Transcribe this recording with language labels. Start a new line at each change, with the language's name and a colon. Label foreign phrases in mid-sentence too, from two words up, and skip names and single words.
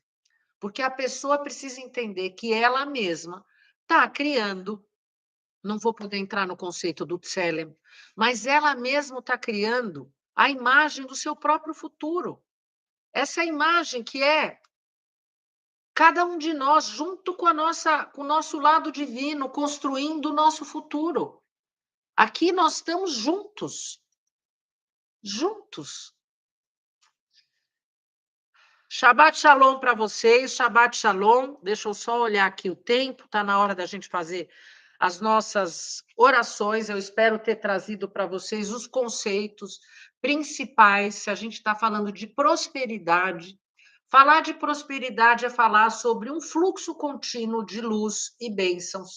Portuguese: Porque a pessoa precisa entender que ela mesma está criando, não vou poder entrar no conceito do Tselem, mas ela mesma está criando a imagem do seu próprio futuro. Essa imagem que é cada um de nós, junto com o nosso lado divino, construindo o nosso futuro. Aqui nós estamos juntos, juntos.
Hebrew: שבת שלום
Portuguese: para vocês,
Hebrew: שבת שלום.
Portuguese: Deixa eu só olhar aqui o tempo, está na hora da gente fazer as nossas orações. Eu espero ter trazido para vocês os conceitos principais. Se a gente está falando de prosperidade, falar de prosperidade é falar sobre um fluxo contínuo de luz e bênçãos.